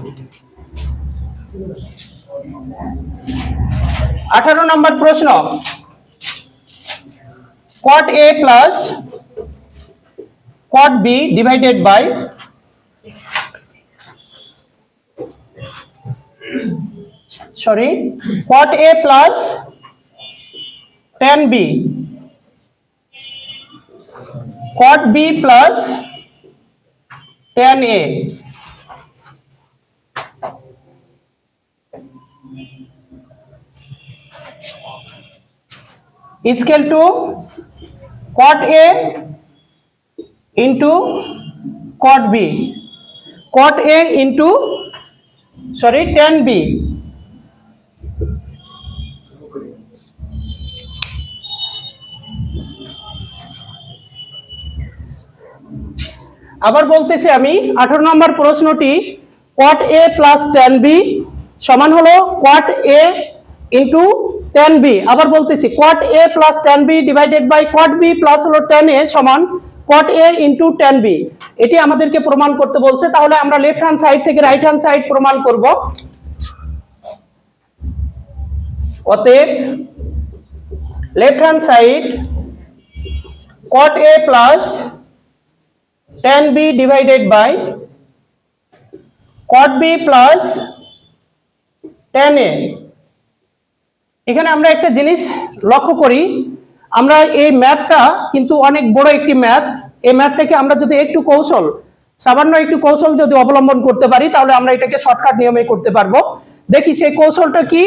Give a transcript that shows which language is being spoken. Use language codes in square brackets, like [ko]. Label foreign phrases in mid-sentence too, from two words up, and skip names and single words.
[en] 18 [bn] নম্বর প্রশ্ন, [en] cot A plus cot B divided by cot A plus tan B, cot B plus tan A is equal to cot A into cot B, cot A into tan B। [bn] আবার বলতেছি আমি 18 নম্বর প্রশ্নটি, [en] cot A plus tan B [bn] সমান হলো [en] cot A into tan B। [bn] আবার বলতেছি [en] cot A plus tan B divided by cot B plus হলো tan A সমান cot A into tan B। [bn] এটি আমাদেরকে প্রমাণ করতে বলছে, তাহলে আমরা [en] left hand side [bn] থেকে [en] right hand side [bn] প্রমাণ করব। [en] অতএব left hand side cot A plus tan B divided by cot B plus tan A। [bn] এখানে আমরা একটা জিনিস লক্ষ্য করি, আমরা এই ম্যাথটা কিন্তু অনেক বড় একটি ম্যাথ। এই ম্যাথটাকে আমরা যদি সামান্য একটু কৌশল যদি অবলম্বন করতে পারি, তাহলে আমরা এটাকে শর্টকাট নিয়মে করতে পারবো। দেখি সেই কৌশলটা কি।